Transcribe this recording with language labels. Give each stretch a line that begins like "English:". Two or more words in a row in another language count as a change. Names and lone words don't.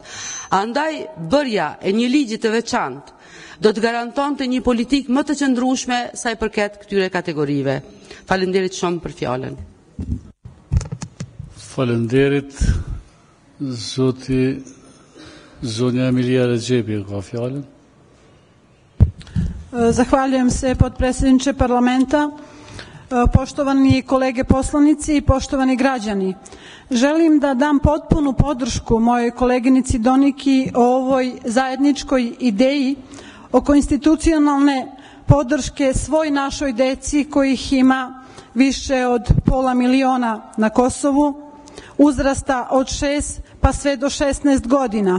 Albanian: Andaj, bërja e një ligji të veçantë do të garantonte një politikë më të qëndrueshme sa i përket këtyre kategorive. Faleminderit shumë për fjalën. Faleminderit. Zonja Emilia Rexhepi ka fjalën.
Bosnian: Zahvaljujem se, potpredsjedniče parlamenta, poštovani kolege poslanici i poštovani građani. Želim da dam potpunu podršku mojoj koleginici Doniki o ovoj zajedničkoj ideji oko institucionalne podrške svoj našoj deci kojih ima više od 500 000 na Kosovu, uzrasta od 6 pa sve do 16 godina.